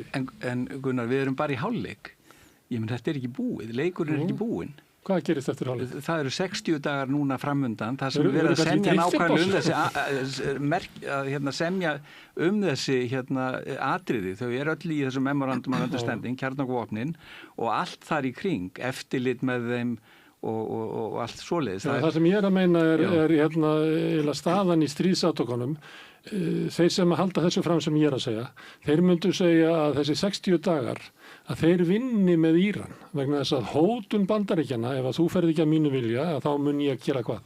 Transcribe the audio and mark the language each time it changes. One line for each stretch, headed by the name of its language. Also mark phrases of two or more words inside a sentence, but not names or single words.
Icelandic: En Gunnar, við erum bara í hálfleik. Ég menn, þetta ekki búið. Leikurinn ekki búinn. Hvað gerist eftir hálfleik? Það eru 60 dagar núna framundan. Það sem við erum að semja nákvæmlega semja þessi atriði. Þau eru öll í þessum
English: memorandum of understanding,
Icelandic: kjarnorkuvopnin, og allt þar í kring, eftirlit með þeim og allt svoleiðis. Það sem ég er að meina er staðan í stríðsátökunum. Þeir sem að halda þessu fram sem ég er að segja, þeir myndu segja að þessi 60 dagar að þeir vinni með Íran vegna þess að hótun Bandaríkjanna, ef að þú ferð ekki að mínu vilja, að þá mun ég að gera hvað.